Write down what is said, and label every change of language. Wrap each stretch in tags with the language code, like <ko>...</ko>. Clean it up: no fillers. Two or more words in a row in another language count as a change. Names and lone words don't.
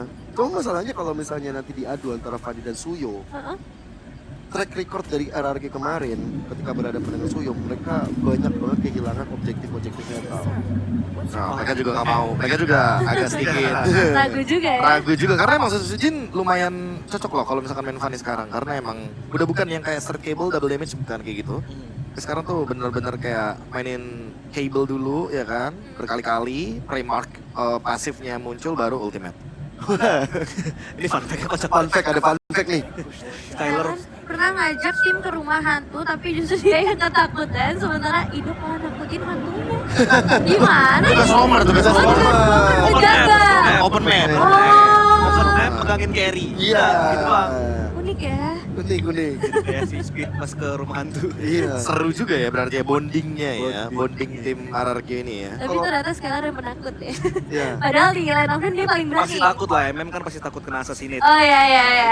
<id>Cuma masalahnya kalau misalnya nanti diadu antara Fanny dan Suyo,</id> <en>track record</en> <id>dari RRQ kemarin ketika berhadapan dengan Suyo, mereka banyak banget kehilangan objektif-objektif netral. Nah, mereka juga nggak mau. Mereka juga agak sedikit Ragu juga ya. ragu juga karena emang Sutsujin lumayan cocok loh kalau misalkan main Fanny sekarang karena emang udah bukan yang kayak</id> <en>straight cable double damage,</en> <id>bukan kayak gitu. Tapi sekarang tuh bener-bener kayak mainin cable dulu ya kan, berkali-kali pre-mark pasifnya muncul baru ultimate. Ini</id> <en>fun fact</en> <id>kocak</id> <en>Fun fact,</en> <id>ada</id> <en>fun fact</en> <id>nih. Tyler Pernah ngajak tim ke rumah hantu tapi justru dia yang ketakutan sementara hidup malah nakutin hantunya. Gimana ya? Tugas Homer, tugas Oh, Homer. Ngejaga.</id> <en>Open man.</en> <id>Open Oh, map megangin carry. Iya. Gitu doang. unik ya. Unik. Kayak si Speed pas ke rumah hantu. Iya. Seru juga ya berarti ya bondingnya ya, Bonding. bonding tim RRQ ini ya. Tapi ternyata sekarang dia penakut ya. Iya. Padahal di Line of Dawn dia paling berani. Pasti takut lah, MM kan pasti takut kena assassinate. Oh iya iya iya.</id>